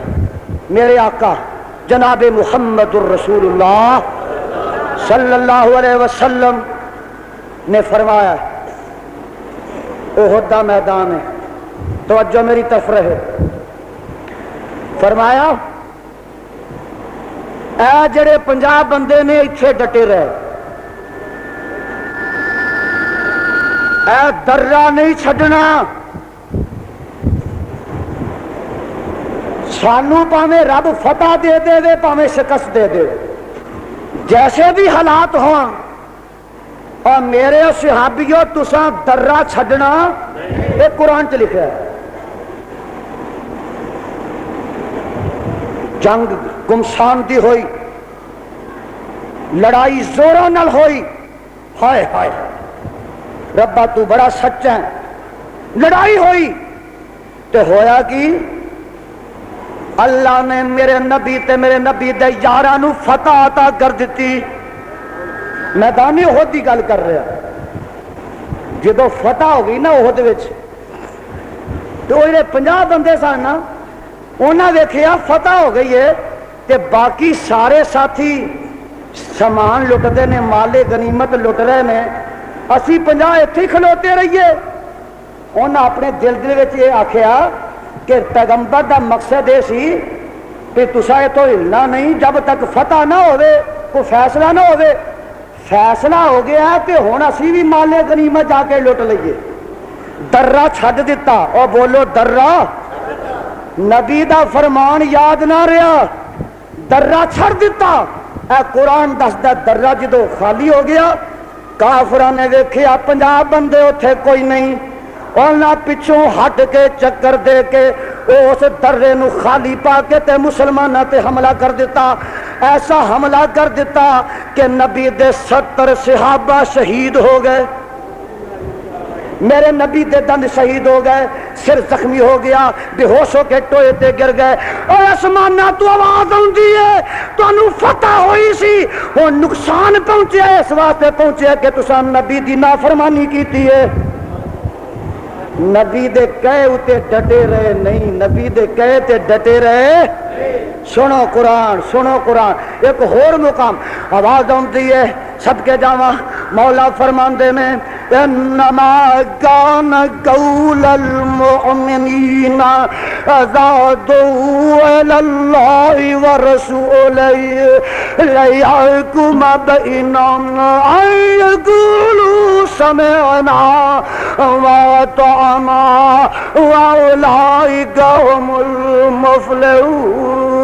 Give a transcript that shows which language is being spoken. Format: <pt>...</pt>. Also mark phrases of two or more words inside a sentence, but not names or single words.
<ur>میرے آقا جناب محمد الرسول اللہ صلی اللہ علیہ وسلم نے فرمایا،</ur> <pa>احد دا میدان ہے،</pa> <ur>توجہ میری طرف رہے، فرمایا</ur> <pa>اے جڑے 50 بندے نے اتھے ڈٹے رہے، اے درہ نہیں چھڈنا، سانو پاویں رب فتح دے دے دے پاویں شکست دے دے،</pa> <ur>جیسے بھی حالات ہوں،</ur> <pa>اور میرے صحابیوں تساں درہ چھڈنا، یہ قرآن چ لکھا ہے۔ جنگ گمشاندی ہوئی، لڑائی زوروں نال ہوئی، ہائے ہائے ربا تو بڑا سچا ہے، لڑائی ہوئی تے ہویا کی؟ اللہ نے میرے نبی تے میرے نبی دے یارانو فتح عطا کر دیتی۔ میدانی احد دی گل کر رہا، جدو فتح ہو گئی نا احد وچ، تو وہ 50 بندے سن نا، انہاں ویکھیا فتح ہو گئی ہے تے باقی سارے ساتھی سامان لٹتے نے، مال غنیمت لٹ رہے نے، اسی 50 اتھے کھلوتے رہیے۔ انہاں اپنے دل وچ یہ آکھیا کہ پیغمبر دا مقصد یہ سی کہ تسا اتوں ہلنا نہیں جب تک فتح نہ ہوئے، کوئی فیصلہ نہ ہوئے، فیصلہ ہو گیا کہ ہن اسی بھی مال غنیمت جا کے لٹ لئیے. درہ چھڈ دتا. او بولو درہ. نبی دا فرمان یاد نہ رہا, درہ چھڑ دیتا. اے قرآن دسدا درہ جدو خالی ہو گیا, کافراں نے ویکھیا 50 بندے اتھے کوئی نہیں, انہاں پچھوں ہٹ کے چکر دے کے اس درے نو خالی پا کے تے مسلماناں تے حملہ کر دیتا. ایسا حملہ کر دیتا کہ نبی دے 70 صحابہ شہید ہو گئے. میرے نبی دے دند شہید ہو گئے, سر زخمی ہو گیا, بے ہوش ہو کے ٹوئے تے گر گئے. اور آسمانہ تو آواز آندی ہے تانوں فتح ہوئی سی, وہ نقصان پہنچیا ہے, اس واسطے پہنچیا کہ تساں نبی دی نافرمانی کیتی ہے. نبی دے کہے اتے ڈٹے رہے نہیں, نبی دے کہے تے ڈٹے رہے. سنو قرآن, سنو قرآن.</pa> <ur>ایک اور مقام آواز آتی ہے سب کے جاواں, مولا فرماندے نے</ur> <ar>انما کان قول المؤمنین اذا دعوا الی اللہ ورسولہ لیحکم بینہم ان یقولوا سمعنا واطعنا واولئک هم المفلحون.</ar>